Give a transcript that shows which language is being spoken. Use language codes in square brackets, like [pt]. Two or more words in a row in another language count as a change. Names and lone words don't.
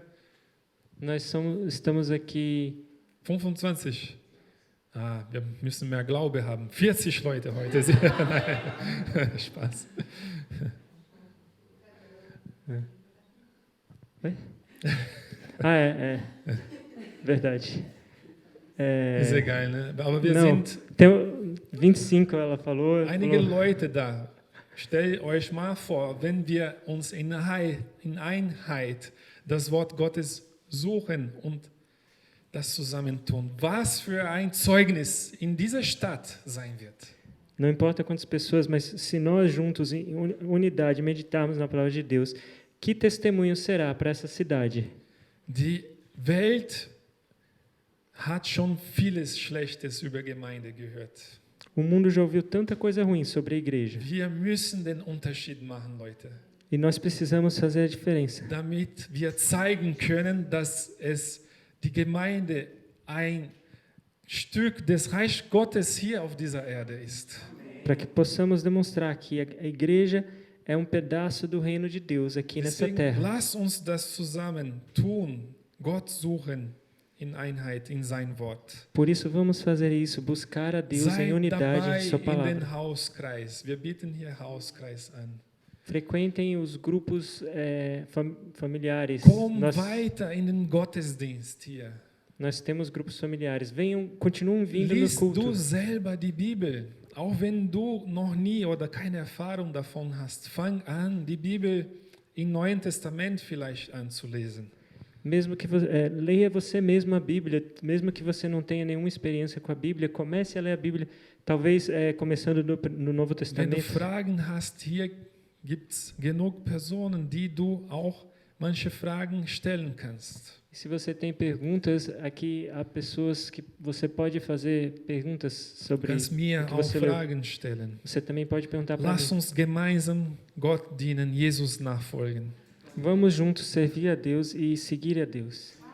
[pt] Estamos aqui 25. [de] Wir müssen mehr Glaube haben. 40 Leute heute. Nein, Spaß. [pt] Oi? É verdade. [de] Ist egal, ne? Aber wir [pt] Não, [de] sind [pt] tem 25, ela falou. [de] einige [pt] falou. [de] Leute da. Stellt euch mal vor, wenn wir uns in Einheit das Wort Gottes suchen und das zusammentun, was für ein Zeugnis in dieser Stadt sein wird. [pt] Não importa quantas pessoas, mas se nós juntos, em unidade, meditarmos na palavra de Deus, que testemunho será para essa cidade? [de] Die Welt hat schon vieles Schlechtes über Gemeinde gehört. [pt] O mundo já ouviu tanta coisa ruim sobre a igreja. [de] Wir müssen den Unterschied machen, Leute, [pt] E nós precisamos fazer a diferença. [de] damit wir zeigen können, dass es die Gemeinde ein Stück des Reich Gottes hier auf dieser Erde ist. [pt] Para que possamos demonstrar que a igreja é um pedaço do reino de Deus aqui nessa [de] Deswegen [pt] terra. [de] lass uns das zusammen tun, Gott suchen in Einheit in sein Wort. [pt] Por isso, vamos fazer isso, buscar a Deus em [de] Seid [pt] unidade [de] dabei [pt] de Sua [de] in [pt] palavra. [de] den Hauskreis. Wir bieten hier Hauskreis an. [pt] Frequentem os grupos familiares. [de] Komm [pt] Nós [de] weiter in den Gottesdienst hier. [pt] temos grupos familiares. Continuem vindo no [de] Lies du [pt] culto. [de] selber die Bibel. Auch wenn du noch nie oder keine Erfahrung davon hast, fang an, die Bibel im Neuen Testament vielleicht anzulesen. [pt] Mesmo que leia você mesmo a Bíblia, mesmo que você não tenha nenhuma experiência com a Bíblia, comece a ler a Bíblia, talvez começando no Novo [de] Wenn du [pt] Testamento. [de] Fragen hast, hier gibt es genug Personen, die du auch manche Fragen stellen kannst. [pt] E se você tem perguntas, aqui há pessoas que você pode fazer perguntas sobre [de] Kannst mir [pt] o que [de] auch [pt] você leu. [de] Fragen stellen. [pt] Você também pode perguntar para [de] Lass [pt] mim. [de] uns gemeinsam Gott dienen, Jesus nachfolgen. [pt] Vamos juntos servir a Deus e seguir a Deus.